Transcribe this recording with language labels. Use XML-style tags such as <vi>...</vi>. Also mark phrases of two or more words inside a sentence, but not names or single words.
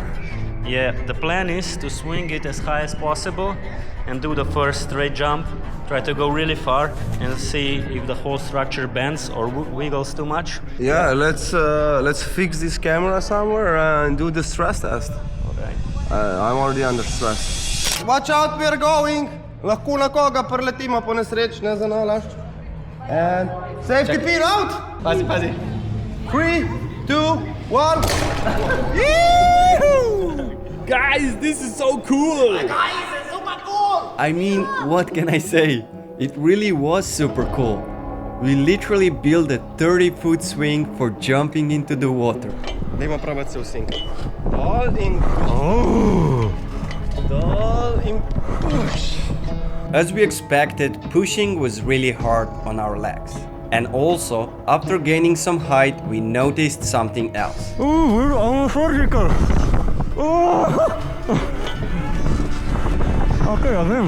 <en>Yeah, the plan is to swing it as high as possible and do the first straight jump. Try to go really far and see if the whole structure bends or wiggles too much. Yeah, let's fix this camera somewhere and do the stress test. Okay. I'm already under stress. Watch out, we're going!</en> <sl>Lahko na koga preletimo po nesreč, ne zanalašč.</sl> <en>And safety pin out!</en> <sl>Pazi, pazi. 3, 2, 1.</sl> <en>Guys, this is so cool! I mean, what can I say? It really was super cool. We literally built a 30-foot swing for jumping into the water.</en> <sl>Dajmo probati se usinkati. Dol in dol in push.</sl> <en>As we expected, pushing was really hard on our legs. And also, after gaining some height, we noticed something else. Oh, we're almost vertical. Okay, I'm in.</en>